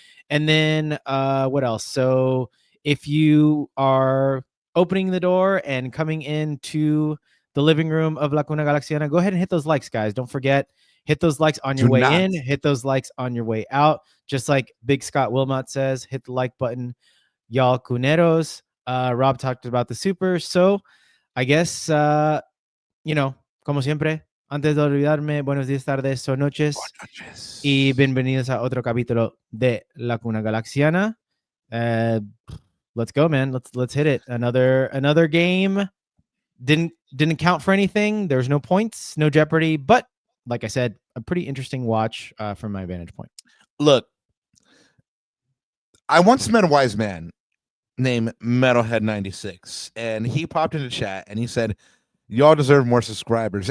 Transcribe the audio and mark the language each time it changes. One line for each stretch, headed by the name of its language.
English: And then what else? So if you are opening the door and coming into the living room of La Cuna Galaxiana, go ahead and hit those likes, guys. Don't forget, hit those likes on your way in, hit those likes on your way out. Just like Big Scott Wilmot says, hit the like button, y'all cuneros. Rob talked about the super. So I guess,
Spanish: como siempre, antes de olvidarme, buenos días, tardes o noches. Y bienvenidos a otro capítulo de La Cuna Galaxiana.
English: Let's go, man. Let's hit it. Another game. Didn't count for anything. There was no points, no jeopardy, but like I said, a pretty interesting watch from my vantage point. Look, I once met a wise man named Metalhead96, and he popped into chat and he said, y'all deserve more subscribers.